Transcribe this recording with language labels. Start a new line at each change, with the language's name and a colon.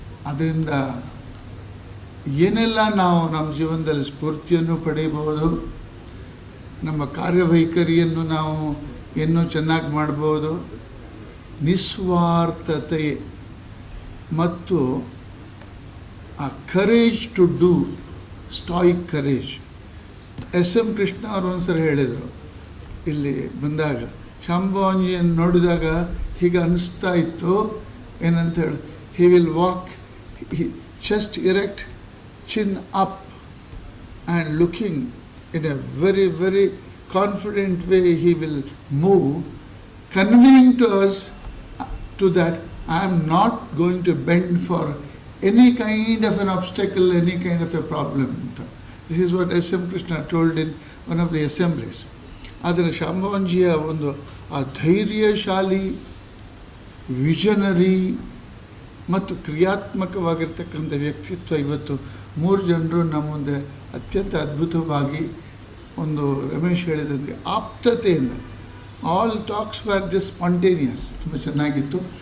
Kannada: ಅದರಿಂದ ಏನೆಲ್ಲ ನಾವು ನಮ್ಮ ಜೀವನದಲ್ಲಿ ಸ್ಫೂರ್ತಿಯನ್ನು ಪಡೆಯಬಹುದು, ನಮ್ಮ ಕಾರ್ಯವೈಖರಿಯನ್ನು ನಾವು ಇನ್ನೂ ಚೆನ್ನಾಗಿ ಮಾಡ್ಬೋದು. ನಿಸ್ವಾರ್ಥತೆ ಮತ್ತು ಆ
English: Courage to do, stoic courage.
Kannada: SM Krishna ಅವರು ಒಂದ್ಸರಿ ಹೇಳಿದರು, ಇಲ್ಲಿ ಬಂದಾಗ ಶಾಂಭವಾನಂದಜಿಯನ್ನು ನೋಡಿದಾಗ ಹೀಗೆ ಅನಿಸ್ತಾ ಇತ್ತು, ಏನಂತ ಹೇಳಿ,
English: He will walk chest erect, chin up and looking in a very, very confident way he will move, conveying to us to that I am not going to bend for any kind of an obstacle, any kind of a problem. This is what SM Krishna told in one of the assemblies.
Kannada: ಆದರೆ ಶಾಂಭವಾನಂದಜಿಯ ಒಂದು ಆ ಧೈರ್ಯಶಾಲಿ, visionary ಮತ್ತು ಕ್ರಿಯಾತ್ಮಕವಾಗಿರ್ತಕ್ಕಂಥ ವ್ಯಕ್ತಿತ್ವ ಇವತ್ತು 3 ಜನರು ನಮ್ಮ ಮುಂದೆ ಅತ್ಯಂತ ಅದ್ಭುತವಾಗಿ, ಒಂದು ರಮೇಶ್ ಹೇಳಿದಂತೆ ಆಪ್ತತೆಯಿಂದ,
English: all talks were just spontaneous,
Kannada: ತುಂಬ ಚೆನ್ನಾಗಿತ್ತು.